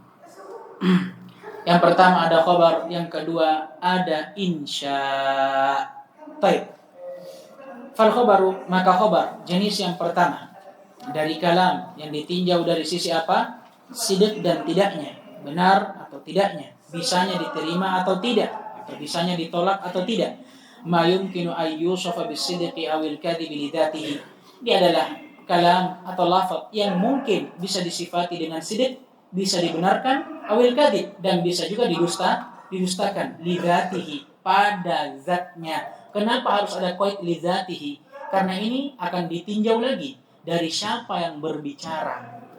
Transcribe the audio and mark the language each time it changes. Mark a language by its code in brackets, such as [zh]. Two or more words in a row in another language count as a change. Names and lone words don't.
[id] Yang pertama ada khabar, yang kedua ada insya. Baik. [ar] فالخبر, [id] maka khabar jenis yang pertama dari kalam yang ditinjau dari sisi apa? Sidq dan tidaknya, benar atau tidaknya, bisanya diterima atau tidak, atau bisanya ditolak atau tidak. [ar] ما يمكن أن يوصف بالصدق أو الكذب لذاته. [id] Dia adalah kalam atau lafaz yang mungkin bisa disifati dengan sidq, bisa dibenarkan, [ar] أو الكذب, [id] dan bisa juga didustakan, lidzatihi, pada zatnya. Kenapa harus ada [ar] قيد لذاته? [id] Karena ini akan ditinjau lagi dari siapa yang berbicara.